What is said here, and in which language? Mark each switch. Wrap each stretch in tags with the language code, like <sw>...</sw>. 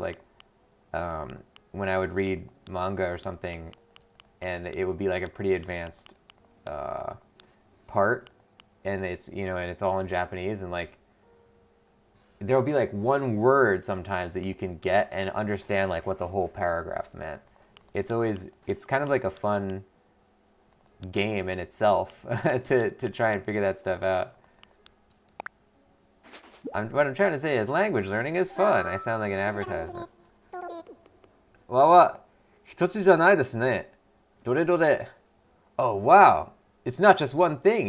<en>Like, when I would read manga or something, and it would be like a pretty advanced part, and it's all in Japanese, and like there'll be like one word sometimes that you can get and understand like what the whole paragraph meant. It's kind of like a fun game in itself to try and figure that stuff out. What I'm trying to say is language learning is fun. I sound like an advertisement.</en> <ja>わわ、一つじゃないですね。どれどれ。</ja> <en>Oh wow, it's not just one thing.</en>